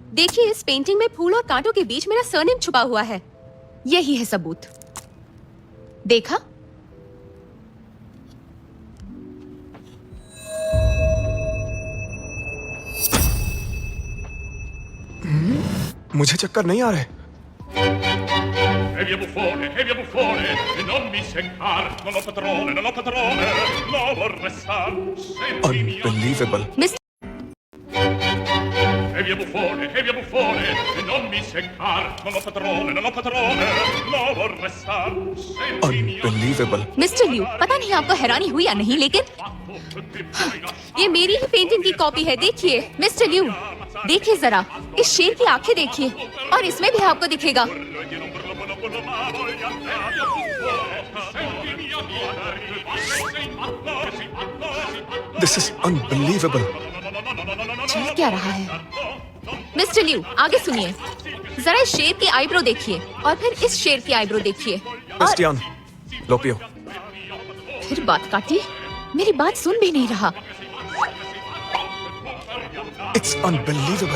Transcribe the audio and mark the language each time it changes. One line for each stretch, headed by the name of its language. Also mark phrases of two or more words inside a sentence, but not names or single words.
Hindi: देखिए, इस पेंटिंग में फूल और कांटों के बीच मेरा सरनेम छुपा हुआ है। यही है सबूत। देखा? मुझे चक्कर नहीं आ रहे।
Italian: E via buffone, e non mi seccar, non ho padrone, lo vorrei star, sentimi
English: Unbelievable.
Hindi: मिस्टर
Italian: E via buffone, e non mi seccar, non ho padrone, lo vorrei star, sentimi
English: Unbelievable.
Hindi: मिस्टर लियू, पता नहीं आपको हैरानी हुई या नहीं, लेकिन ये मेरी ही पेंटिंग की कॉपी है। देखिए मिस्टर लियू, देखिए जरा, इस शेर की आंखें देखिए, और इसमें भी आपको दिखेगा।
English: This is unbelievable.
Hindi: चल क्या रहा है? मिस्टर लियू, आगे सुनिए। जरा इस शेर की आईब्रो देखिए और फिर इस शेर की आईब्रो देखिए। क्रिस्टियान, लो पियो। फिर बात काटी। मेरी बात सुन भी नहीं रहा।
English: It's unbelievable.